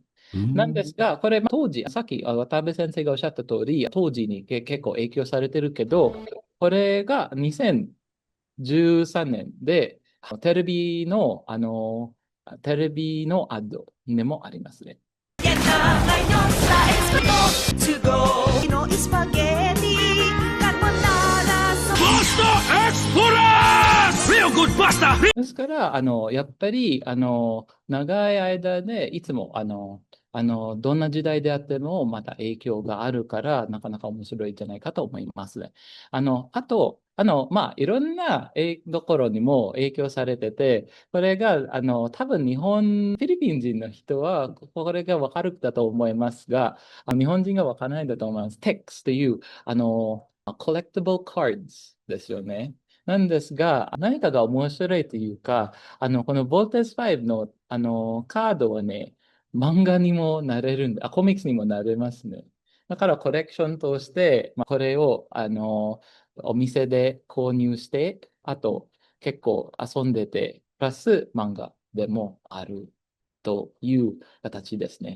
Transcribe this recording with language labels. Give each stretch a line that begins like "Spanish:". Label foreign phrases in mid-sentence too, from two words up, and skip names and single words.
Japanese: なんですが、これ、当時、さっき渡辺先生がおっしゃった通り、当時に結構影響されてるけど、これが2013年で、テレビのアドでもありますね。
Filipino: Yan na ngayon sa Escoto
English: To go
Filipino: Pinoy spaghetti Carbonara
English: Pasta Express! Real good pasta!
Japanese: ですから、やっぱり、長い間で、いつも、どんな時代であっても、また影響があるから、なかなか面白いんじゃないかと思いますね。あと、まあ、いろんなところにも影響されてて、これが、多分フィリピン人の人は、これがわかるだと思いますが、日本人がわからないんだと思います。TEX という、
English: collectible cards
Japanese: ですよね。なんですが、何かが面白いというか、このボルテス5の、カードはね、漫画にもなれるコミックスにもなれますね。だからコレクションとして、これを、お店で購入して、あと結構遊んでて、プラス漫画でもあるという形ですね。